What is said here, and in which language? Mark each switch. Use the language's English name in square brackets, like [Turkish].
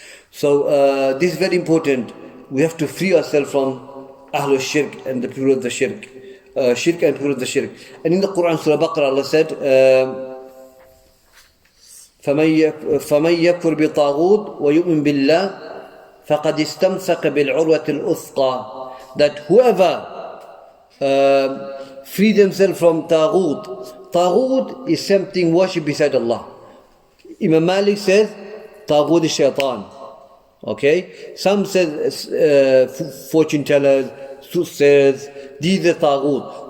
[English] So this is very important. We have to free ourselves from Ahlul Shirk and the people of the Shirk. Shirk and people of the Shirk. And in the Quran, Surah Baqarah, Allah said, [Arabic] فَمَنْ يَكْفُرْ بِطَاغُوتٍ وَيُؤْمِنْ بِاللَّهِ فَقَدْ اسْتَمْسَكَ بِالْعُرْوَةِ الْأُثْقَى. [English] That whoever free themselves from Taghut. Taghut is something worshipped beside Allah. Imam Malik says, Taghut is shaitan. Okay? Some says fortune tellers, soothsayers, these are Taghut.